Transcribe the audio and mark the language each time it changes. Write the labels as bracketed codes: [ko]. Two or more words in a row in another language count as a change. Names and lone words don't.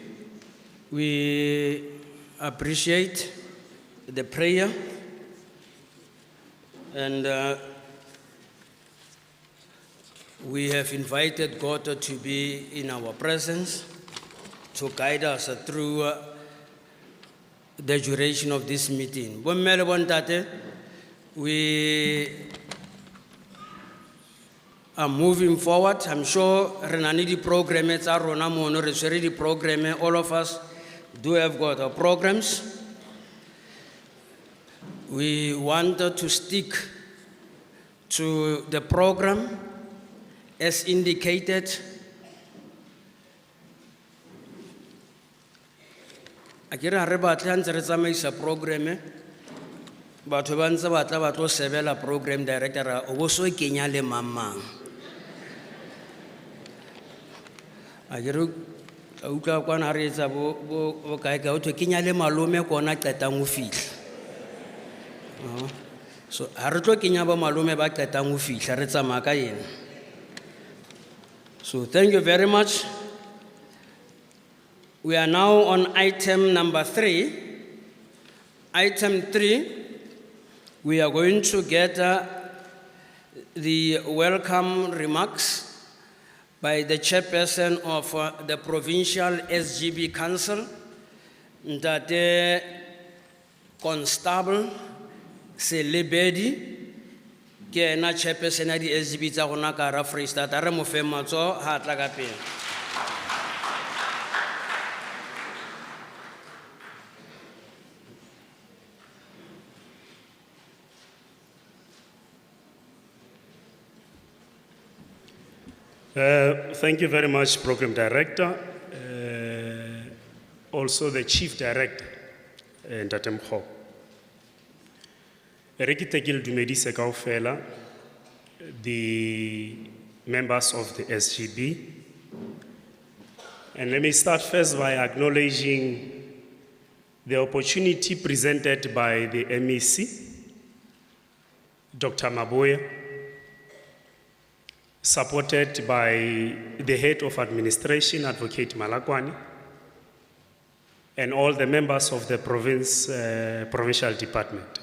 [en] We appreciate the prayer, and we have invited God to be in our presence to guide us through the duration of this meeting. [st] Bommele bontate, [en] we are moving forward. I'm sure [st] renani di program tsa rona mono re tshwere di program. [en] All of us do have got our programs. We want to stick to the program as indicated. [st] Akere ha re batle ntse re tsamaisa program, batho ba ntse ba tla ba tlo sebela [en] program director [st] o bo so kenya le mamang. Akere a utlwa kwana re etsa bo kae ka o thwe kenya le malome kona qetang ho fihla. So ha re tlo kenya ba malome ba qetang ho fihla, re tsamaya ka yena. [en] So thank you very much. We are now on item number 3. Item 3, we are going to get the welcome remarks by the chairperson of the Provincial SGB Council, Ntate Constable Selebedi, [st] ke ena chairperson ya di SGB tsa rona ka hara Freistata. Re mo fe matsoho ha tla ka pele. [en] Thank you very much, Program Director. Also the Chief Director, Ntate Mkho. [st] Re ke tekile dumedise kaofela [en] the members of the SGB. And let me start first by acknowledging the opportunity presented by the MEC, Dr. Maboya, supported by the head of administration, Advocate Malakwani, and all the members of the provincial department.